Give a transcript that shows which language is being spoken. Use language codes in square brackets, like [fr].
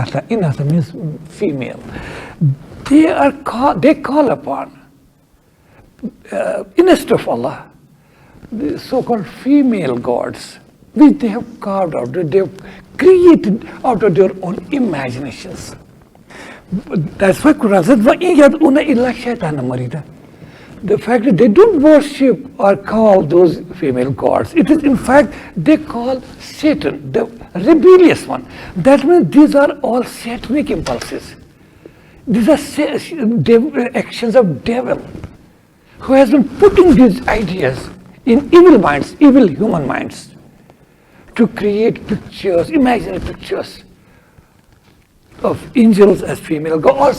[en] Inatha means female. They call upon instead of Allah the so-called female gods, which they have carved out, they have created out of their own imaginations. That's why Quran says, [ar] وَإِن يَدْعُونَ إِلَّا شَيْطَانًا مَرِيدًا. [en] The fact that they don't worship or call those female gods, it is in fact they call Satan, the rebellious one. That means these are all satanic impulses. These are actions of devil who has been putting these ideas in evil minds, evil human minds, to create pictures, imaginary pictures of angels as female gods.